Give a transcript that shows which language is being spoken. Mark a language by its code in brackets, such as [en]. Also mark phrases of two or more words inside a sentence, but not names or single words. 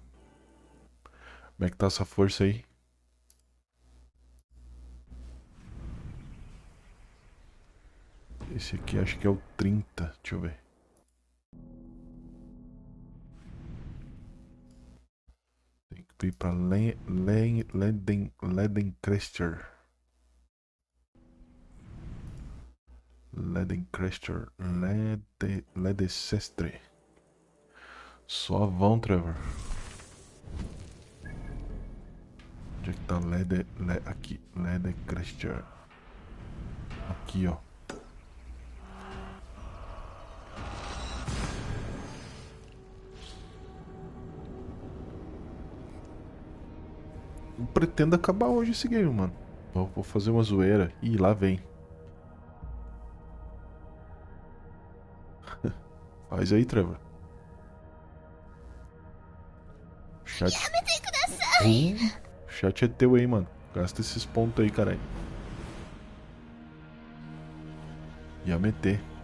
[pt] Como é que tá essa força aí? Esse aqui acho que é o 30. Deixa eu ver. Tem que ir pra Ledencrester. Ledencrester. Ledecestre. Suavão, Trevor. Onde é que tá aqui, Ledecrester. Aqui, ó. Eu pretendo acabar hoje esse game, mano. Vou fazer uma zoeira. Ih, lá vem. Faz aí, Trevor. Chat. Chat é teu aí, mano. Gasta esses pontos aí, caralho. Ia meter.